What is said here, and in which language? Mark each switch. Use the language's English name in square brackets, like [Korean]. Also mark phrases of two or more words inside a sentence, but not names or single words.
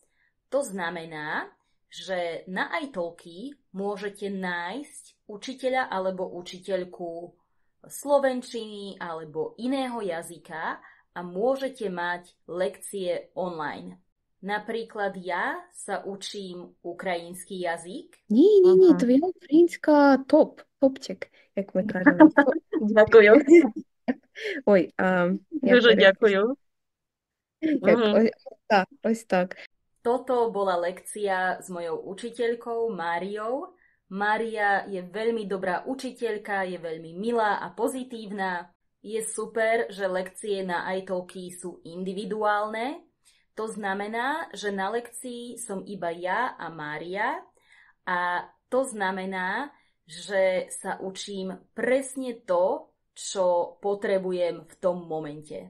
[Slovak] To znamená, že na italki môžete nájsť učiteľa alebo učiteľku slovenčiny alebo iného jazyka a môžete mať lekcie online. Napríklad ja sa učím ukrajinský jazyk. Nie, to je [Ukrainian] українська топчик, як ми кажемо. Дякую. Ой, Дуже дякую. Ось так. [Slovak] Toto bola lekcia s mojou učiteľkou Máriou. Mária je veľmi dobrá učiteľka, je veľmi milá a pozitívna. Je super, že lekcie na italki sú individuálne. To znamená, že na lekcii som iba ja a Mária a to znamená, že sa učím presne to, čo potrebujem v tom momente.